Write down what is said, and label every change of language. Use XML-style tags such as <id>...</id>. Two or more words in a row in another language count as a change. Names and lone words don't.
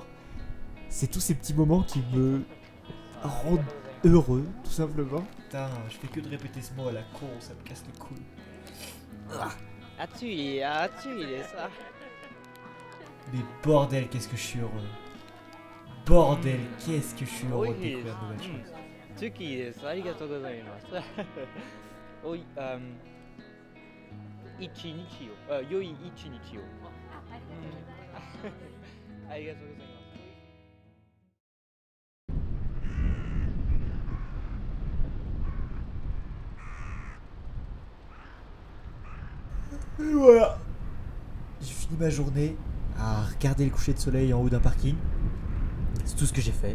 <fr>C'est tous ces petits moments qui me rendent heureux, tout simplement. Putain, je fais que de répéter ce mot à la con, ça me casse les couilles. ça. Mais bordel, qu'est-ce que je suis heureux. Bordel, qu'est-ce que je suis heureux de découvrir de nouvelles choses.</fr> <ja>ツキです。ありがとうございます。おい、一日を、良い一日を。ありがとうございます。</ja> <fr>Et voilà. J'ai fini ma journée à regarder le coucher de soleil en haut d'un parking. C'est tout ce que j'ai fait.</fr>